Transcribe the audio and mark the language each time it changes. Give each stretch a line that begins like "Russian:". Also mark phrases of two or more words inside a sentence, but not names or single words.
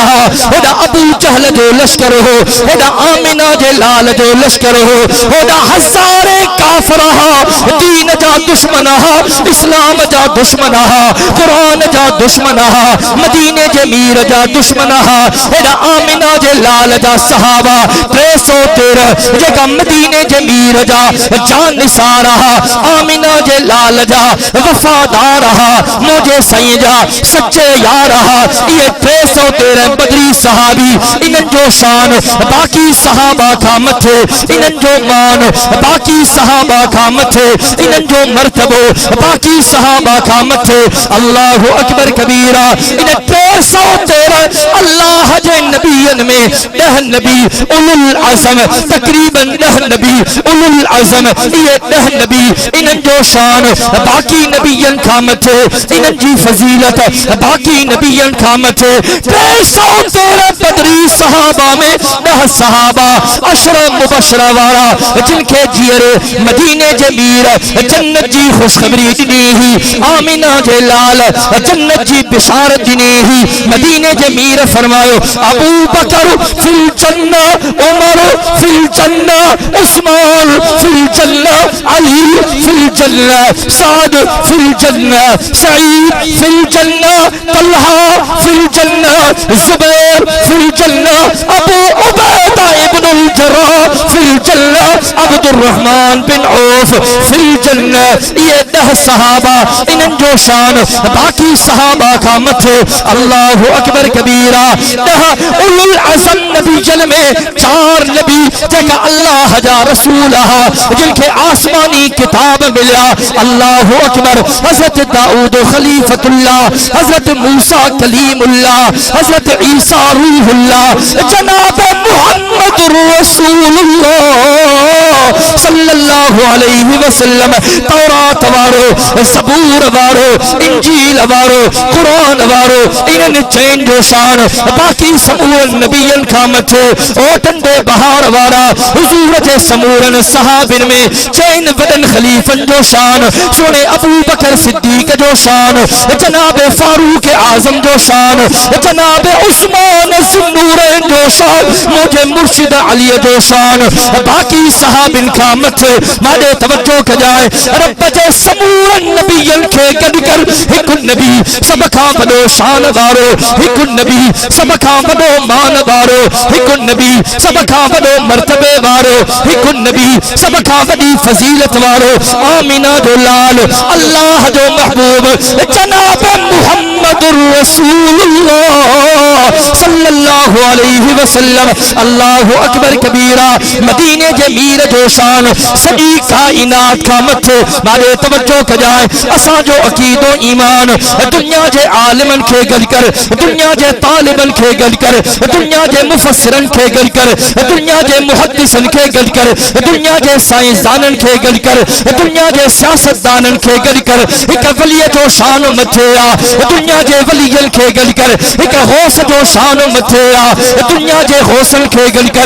Sindhi: होदा अबू जहल जो लश्कर हो, होदा आमिना जे लाल जो लश्कर हो, होदा हज़ारे काफर हा, दीन जा दुश्मन हा, इस्लाम जा दुश्मन हा, कुरान जा दुश्मन हा, मदीने जे मीर जा दुश्मन हा। होदा आमिना जे लाल जा सहाबा 313 जेका मदीने जे मीर जा जान निसार हा, आमिना जे लाल जा वफादार हा, मुझे सही जा सच्चे यार हा। ये 313 बदरी सहाबी इनन जो शान बाकी सहाबा का मथे, इनन जो मान बाकी सहाबा का मथे, इनन जो मर्तबो बाकी सहाबा का मथे।
Arabic: الله أكبر كبيرا.
Sindhi: इन 313 अल्लाह जे नबीयन में 10 नबी
Arabic: أولو العزم,
Sindhi: तकरीबन 10 नबी
Arabic: أولو العزم.
Sindhi: ये 10 नबी इनन जो शान बाकी नबीयन का मथे, इनन जी फजीलत बाकी नबीयन का मथे। 313 बदरी सहाबा में 10 सहाबा
Arabic: عشرة مبشرة
Sindhi: वाला जिनके जियरे मदीने जे मीर जन्नत जी खुशखबरी दिनी ही, आमिना जे लाल जन्नत जी बिशारत दिनी ही। मदीने जे मीर फरमायो अबू बकर
Arabic: في الجنة,
Sindhi: उमर
Arabic: في الجنة,
Sindhi: उस्मान
Arabic: في الجنة,
Sindhi: अली
Arabic: في الجنة,
Sindhi: साद
Arabic: في الجنة,
Sindhi: सईद
Arabic: في الجنة,
Sindhi: तलहा
Arabic: في الجنة,
Sindhi: जुबैर
Arabic: في الجنة,
Sindhi: अबू उबैदा इब्नुल जर्राह
Arabic: في الجنة,
Sindhi: अब्दुर्रहमान बिन औफ
Arabic: في الجنة.
Sindhi: ये 10 सहाबा इनन जो शान बाकी सहाबा का मथे।
Arabic: الله أكبر كبيرا.
Sindhi: 10
Arabic: أولو العزم
Sindhi: नबी जल में 4 नबी जेका अल्लाह जा रसूल हा, जिनके आसमानी किताब मिला।
Arabic: الله أكبر.
Sindhi: हजरत दाऊद खलीफतुल्लाह, हजरत मूसा कलीमुल्लाह, हजरत ईसा रूहुल्लाह, जनाब मुहम्मद रसूलुल्लाह
Arabic: صلى الله عليه وسلم.
Sindhi: तौरात वारो, ज़बूर वारो, इंजील वारो, कुरान वारो, इनन चैन जो शान बाकी समूरन नबियन का मथे। ओ टंडे बहार वारा हुजूर जे समूरन सहाबिन में चैन वदन खलीफन जो शान, सोने अबू बकर सिद्दीक जो शान, जनाब फारूक आजम जो शान, जनाब उस्मान ज़ुन्नूरैन जो शान, मुझे मुर्शिद अली जो शान, बाकी सहाबिन का मथे। मारे तवज्जो कजाए रब जे समूरन नबियन के गडकर हिकु नबी सब का बड़ो शान वारो, हिकु नबी सब का बड़ो मान वारो, हिकु नबी सब का बड़ो मर्तबे वारो, हिकु नबी सब का बड़ी फजीलत वारो। आमिना जो लाल अल्लाह जो महबूब जनाब मुहम्मद रसूलुल्लाह
Arabic: صلى الله عليه وسلم. الله أكبر كبيرا.
Sindhi: मदीने जे मीर जो शान सॼी काइनात खां मथे मारे तवज्जो कजाए असांजो अकीदो ईमान दुनिया जे आलिमन खे गॾु कर दुनिया जे तालिबन खे गॾु कर दुनिया जे मुफस्सिरन खे गॾु कर दुनिया जे मुहद्दिसन खे गॾु कर दुनिया जे साइंसदानन खे गॾु कर दुनिया जे सियासतदानन खे गॾु कर हिक वलीअ जो शान मथे आ दुनिया जे वलीअन खे गॾु कर हिक गौस जो शान मथे आ दुनिया जे गौसन खे गॾु कर